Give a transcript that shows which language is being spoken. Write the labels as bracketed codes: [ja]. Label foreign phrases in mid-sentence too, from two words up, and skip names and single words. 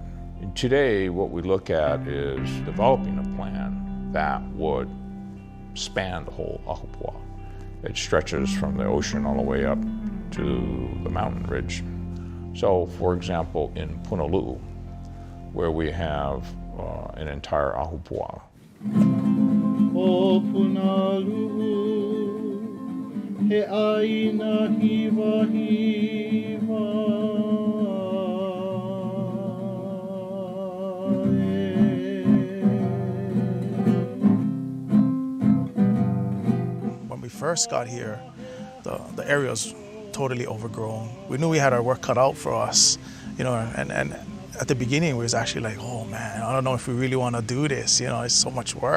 [en] And today, what we look at is developing a plan that would span the whole Ahupua'a. It stretches from the ocean all the way up to the mountain ridge. So, for example, in Punaluu, where we have an entire Ahupua'a. [haw] O Punaluu, he aina hiva hiva. [en] When we first got here, the area was totally overgrown. We knew we had our work cut out for us, you know, and at the beginning we was actually like, oh man, I don't know if we really want to do this, you know, it's so much work.